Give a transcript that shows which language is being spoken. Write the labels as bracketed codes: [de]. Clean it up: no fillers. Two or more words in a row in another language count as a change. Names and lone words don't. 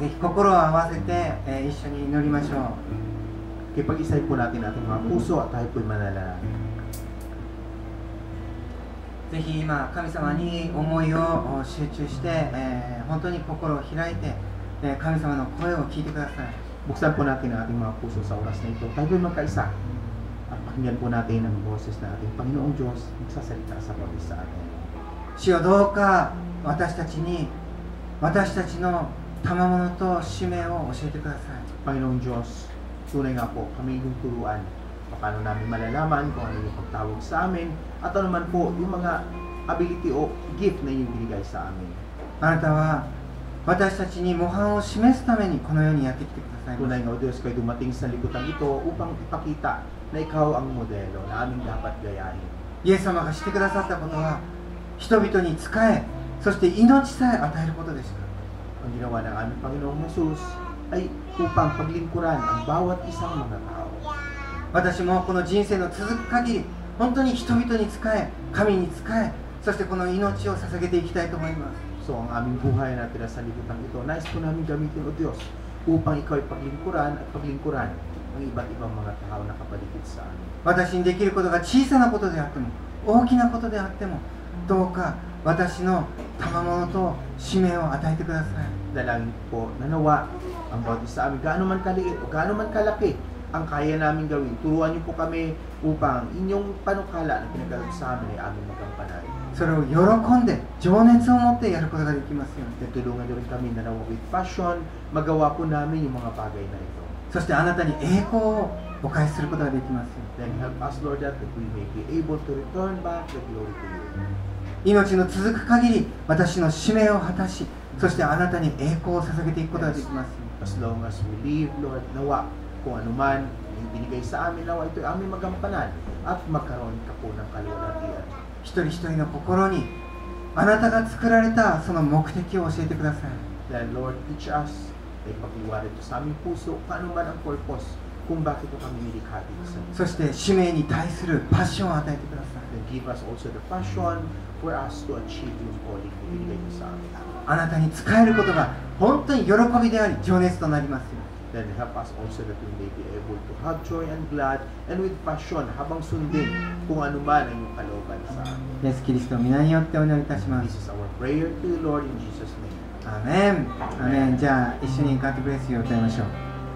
[ja] ぜひ心を合わせて、一緒に祈りましょう。 [tl] Kipag-isay po natin ating mga puso at tayo po'y manalangin. [ja] ぜひ今神様に思いを集中して、本当に心を開いて、神様の声を聞いてください。 [tl] Buksan po natin ang ating mga puso sa oras na ito. Tayo po'y magkaisa at pakinggan po natin ang boses na ating Panginoong Diyos magsasalita sa bawat isa atin. [ja] 主よどうか私たちの賜物と使命を教えてください。 [tl] Panginoong Diyos, tunay nga po, kami yung turuan. Paano namin malalaman kung ano yung pagtawag sa amin at ano man po yung mga ability o gift na yung binigay sa amin. [ja] あなたは私たちに模範を示すためにこの世にやってきてくださいま [tl] Tunay [ja] した。 [tl] nga o Diyos, kayo dumating sa libutan ito upang ipakita na ikaw ang modelo na aming dapat gayahin. [ja] イエス様がしてくださったことは人々に仕え、そして命さえ与えることでした。 [tl] Ang ginawa ng aming Panginoong Jesus ay upang paglingkuran ang bawat isang mga tao. [ja] 私もこの人生の続く限り本当に人々に仕え、神に仕え、そしてこの命を捧げていきたいと思います。 [tl] So ang aming buhay na tira sa libutan ito, nais po namin gamitin o Diyos upang ikaw ay paglingkuran ang iba't ibang mga tao na kapaligid sa amin. [ja] 私にできることが小さなことであっても大きなことであってもどうか私の賜物と使命を与えてください。 [tl] Dalangin po na nawa ang bawat isa sa amin, gaano man kaliit o gaano man kalaki ang kaya namin gawin. Turuan niyo po kami upang inyong panukala na pinagkaloob sa amin ay aming magampanan. [ja] それを喜んで情熱を持ってやることができますように。 [tl] At tulungan niyo rin kami na [en] with passion, [tl] magawa po namin yung mga bagay na ito. [ja] そしてあなたに栄光をお返しすることができますように。 [en] Then help us, Lord, that we may be able to return back the glory to you. [ja] 命の続く限り私の使命を果たし、そしてあなたに栄光を捧げていくことができますように。 [en] As long as we live, [tl] Lord, nawa kung anuman yung binigay sa amin, nawa ito ay aming magampanan at magkaroon ka po ng kaluwalhatian. [ja] 一人一人の心にあなたが作られたその目的を教えてください。 [en] Then, Lord, teach us, [tl] ay pagliwanag ito sa aming puso, kung anuman ang purpose, kung bakit ito kami nilikha dito sa mundo. [ja] そして使命に対するパッションを与えてください。 [en] Then give us also the passion for us to achieve yung calling [tl] na binigay niyo sa amin. [ja] あなたに仕えることが本当に喜びであり情熱となりますよ。 [en] Then help us also that we may be able to have joy and glad and with passion [tl] habang sundin kung anuman ang iyong kalooban sa amin. [ja] イエス・キリストの皆によってお祈りいたしま [en] This [ja] す。 [en] is our prayer to you, Lord, in Jesus' name. [ja] アーメン。アーメン。じゃあ一緒にガッドブレスユーを歌いましょう。